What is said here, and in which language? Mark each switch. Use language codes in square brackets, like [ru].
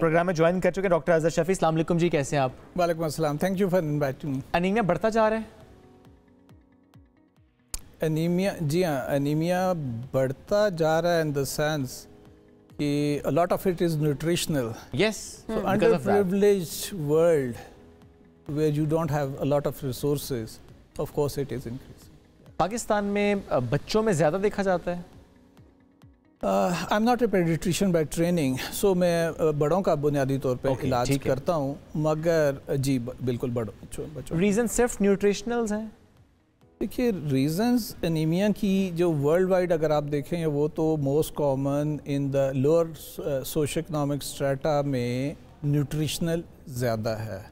[ur] Programme میں join کر چکے ڈاکٹر اظہر شفیع. السلام علیکم جی, کیسے ہیں آپ؟ [en] وعلیکم السلام, thank you for inviting me. [ur] Anaemia بڑھتا جا رہا ہے؟ انیمیا, جی ہاں, انیمیا بڑھتا جا رہا ہے [en] in the sense [ur] کہ [en] a lot of it is nutritional. Yes. So underprivileged world where you don't have a lot of resources, of course it is increasing. [ur] Pakistan میں بچوں میں زیادہ دیکھا جاتا ہے؟ [en] I'm not a pediatrician by training, so [ur] میں بڑوں کا بنیادی طور پہ علاج کرتا ہوں, مگر جی بالکل بچوں. ریزن صرف نیوٹریشنلز ہیں؟ دیکھیے ریزنز انیمیا کی جو ورلڈ وائڈ اگر آپ دیکھیں وہ تو [en] most common in the lower socio economic strata [ur] میں نیوٹریشنل زیادہ ہے,